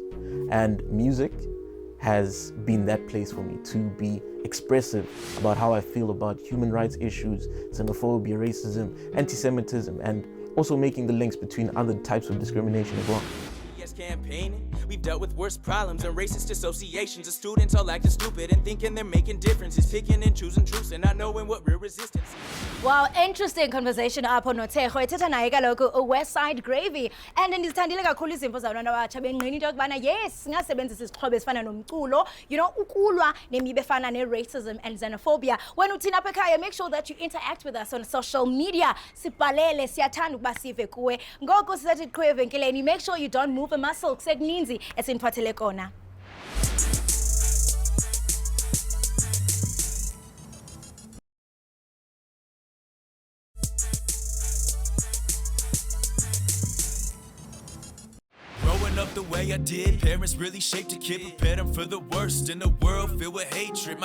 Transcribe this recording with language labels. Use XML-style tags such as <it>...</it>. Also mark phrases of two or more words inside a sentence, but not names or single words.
<en>And music has been that place for me to be expressive about how I feel about human rights issues, xenophobia, racism, anti-Semitism, and also making the links between other types of discrimination as well. Campaigning. We've dealt with worse problems and racist associations of students all acting stupid and thinking they're making differences, picking and choosing truths and not knowing what real resistance is. Wow, interesting conversation</en> <xh>apho noThego ethetha naye kaloku Westside Gravy, and ndizithandile kakhulu izimvo zabantwana abatsha benqina into yokubana yes singasebenzisa izixhobo ezifana nomculo, ukulwa nemibe efana ne-</xh> <en>racism and xenophobia.</en> <xh>When uthina apha ekhaya,</xh> <en>make sure that you interact with us on social media.</en> <xh>Sibhalele, siyathanda ukuba sive kuwe. Ngoku sizathi qhwe evenkileni,</xh> <en>make sure you don't move a muscle</en> <xh>kusekuninzi esiniphathele kona.</xh> <en>Growing up the way I did, parents really shaped a kid, prepared them for the worst in a world filled with hatred.</en>